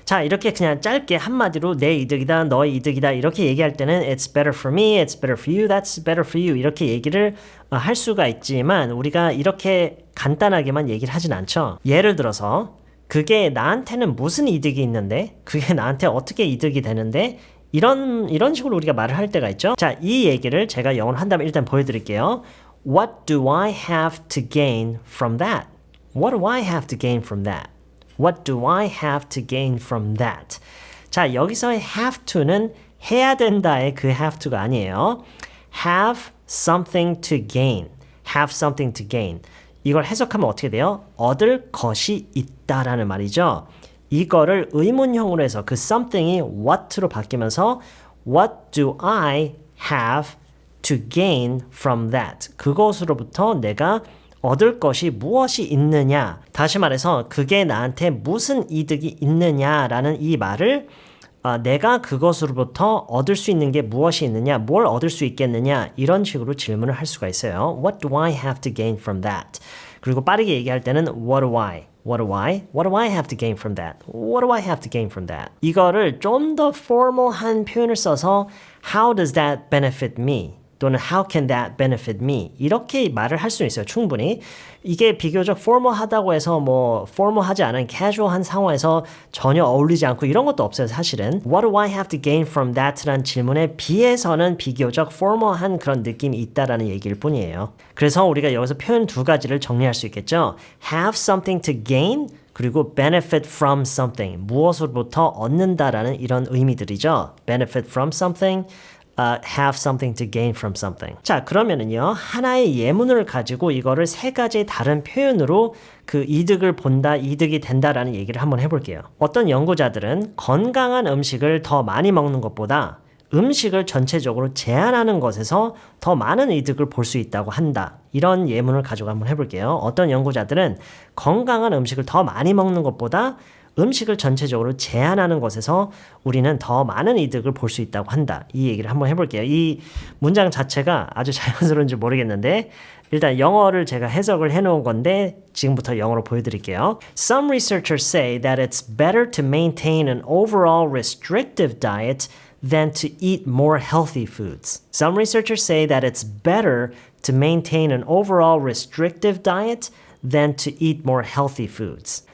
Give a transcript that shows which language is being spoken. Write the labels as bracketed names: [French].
[Korean] 자, 이렇게 그냥 짧게 한마디로 내 이득이다, 너의 이득이다 이렇게 얘기할 때는 [English] it's better for me, it's better for you, [Korean] that's better for you 이렇게 얘기를 할 수가 있지만 우리가 이렇게 간단하게만 얘기를 하진 않죠. 예를 들어서 그게 나한테는 무슨 이득이 있는데 그게 나한테 어떻게 이득이 되는데 이런 식으로 우리가 말을 할 때가 있죠. 자, 이 얘기를 제가 영어로 한다면 일단 보여드릴게요. [English] What do I have to gain from that? What do I have to gain from that? What do I have to gain from that? [Korean] 자, 여기서의 have to는 해야 된다의 그 have to가 아니에요. [English] Have something to gain. Have something to gain. [Korean] 이걸 해석하면 어떻게 돼요? 얻을 것이 있다라는 말이죠. 이거를 의문형으로 해서 그 something이 what로 바뀌면서 [English] What do I have to gain from that? [Korean] 그것으로부터 내가 얻을 것이 무엇이 있느냐? 다시 말해서 그게 나한테 무슨 이득이 있느냐라는 이 말을 내가 그것으로부터 얻을 수 있는 게 무엇이 있느냐, 뭘 얻을 수 있겠느냐 이런 식으로 질문을 할 수가 있어요. [English] What do I have to gain from that? [Korean] 그리고 빠르게 얘기할 때는 [English] What do I? What do I? What do I have to gain from that? What do I have to gain from that? [Korean] 이거를 좀 더 formal한 표현을 써서 [English] How does that benefit me? [Korean] 또는 [English] How can that benefit me? [Korean] 이렇게 말을 할 수 있어요. 충분히. 이게 비교적 formal하다고 해서 뭐 formal하지 않은 casual한 상황에서 전혀 어울리지 않고 이런 것도 없어요. 사실은. [English] What do I have to gain from that? [Korean] 라는 질문에 비해서는 비교적 formal한 그런 느낌이 있다라는 얘기일 뿐이에요. 그래서 우리가 여기서 표현 두 가지를 정리할 수 있겠죠. [English] Have something to gain [Korean] 그리고 [English] benefit from something. [Korean] 무엇으로부터 얻는다라는 이런 의미들이죠. [English] benefit from something. have something to gain from something. [Korean] 자, 그러면은요, 하나의 예문을 가지고 이거를 세 가지 다른 표현으로 그 이득을 본다, 이득이 된다라는 얘기를 한번 해볼게요. 어떤 연구자들은 건강한 음식을 더 많이 먹는 것보다 음식을 전체적으로 제한하는 것에서 더 많은 이득을 볼 수 있다고 한다. 이런 예문을 가지고 한번 해볼게요. 어떤 연구자들은 건강한 음식을 더 많이 먹는 것보다 음식을 전체적으로 제한하는 것에서 우리는 더 많은 이득을 볼 수 있다고 한다. 이 얘기를 한번 해볼게요. 이 문장 자체가 아주 자연스러운지 모르겠는데 일단 영어를 제가 해석을 해놓은 건데 지금부터 영어로 보여드릴게요. [English] Some researchers say that it's better to maintain an overall restrictive diet than to eat more healthy foods. Some researchers say that it's better to maintain an overall restrictive diet than to eat more healthy foods.